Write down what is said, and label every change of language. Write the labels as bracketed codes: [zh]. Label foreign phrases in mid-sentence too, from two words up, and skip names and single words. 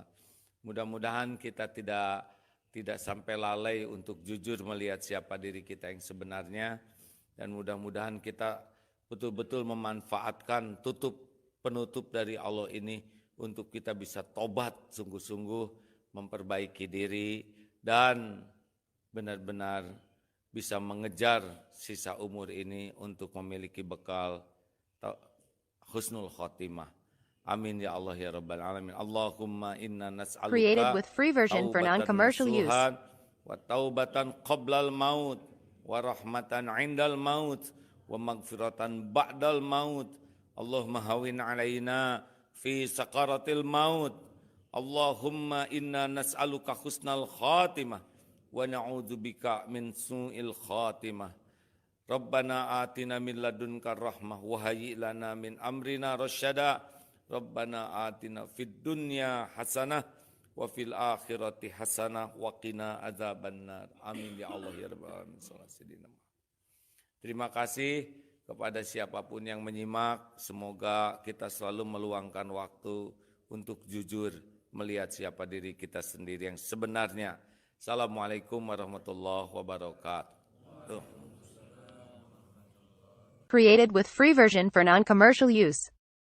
[id] Mudah-mudahan kita tidak sampai lalai untuk jujur melihat siapa diri kita yang sebenarnya, dan mudah-mudahan kita betul-betul memanfaatkan penutup dari Allah ini untuk kita bisa tobat sungguh-sungguh, memperbaiki diri, dan benar-benar bisa mengejar sisa umur ini untuk memiliki bekal [ar] حسن الخاتمة. آمين يا الله يا رب العالمين اللهم إنا [en] Created [ar] nas'aluka [en] with free version for [ar] taubatan [en] non-commercial use. [ar] نصوحا وتوبة قبل الموت ورحمة عند الموت ومغفرة بعد الموت. اللهم هون علينا في سكرات الموت. اللهم إنا نسألك حسن الخاتمة ونعوذ بك من سوء الخاتمة. ربنا آتنا من لدنك رحمة وهيئ لنا من أمرنا رشدا. ربنا آتنا في الدنيا حسنة وفي الآخرة حسنة وقنا عذاب النار. آمين يا الله يا رب العالمين. [id] Terima kasih kepada siapapun yang menyimak. Semoga kita selalu meluangkan waktu untuk jujur melihat siapa diri kita sendiri yang sebenarnya. [ar] السلام عليكم ورحمة الله وبركاته. [en] Created with free version for non-commercial use.